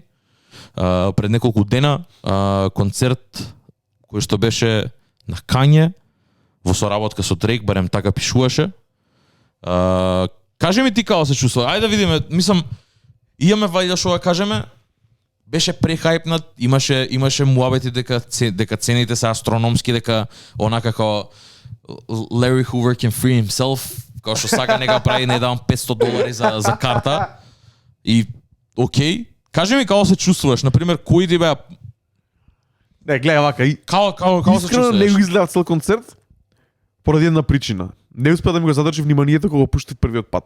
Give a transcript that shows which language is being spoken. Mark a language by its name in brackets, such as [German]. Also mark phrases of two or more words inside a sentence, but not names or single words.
[Macedonian] Пред неколку дена концерт кој што беше на Кање во соработка со Дрейк, барем така пишуваше. Кажи ми ти како се чувствува. Ајде да видиме, мислам имаме вајда што да кажеме. Беше прехајпнат, имаше муабети дека цените се астрономски, дека онака како Larry Hoover [English] can free himself, [Macedonian] како што сака нека прави, не давам $500 за карта. И окей, кажи ми како се чувствуваш, на пример, кои ти беа Не, гледај вака, како се искрено не го чувствуваш? изгледа цел концерт поради една причина. Не успеа да ми го задржи вниманието кога го пуштив првиот пат.